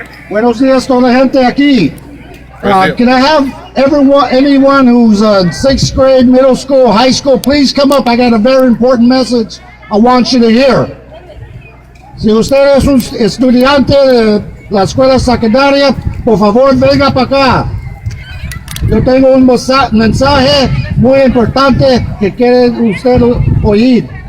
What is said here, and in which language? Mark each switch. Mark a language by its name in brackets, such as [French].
[Spanish] Buenos días, toda la gente aquí. [English] Can I have anyone who's in 6th grade, middle school, high school, please come up. I got a very important message I want you to hear. [Spanish] Si usted es un estudiante de la escuela secundaria, por favor venga para acá. Yo tengo un mensaje muy importante que quiere usted oír.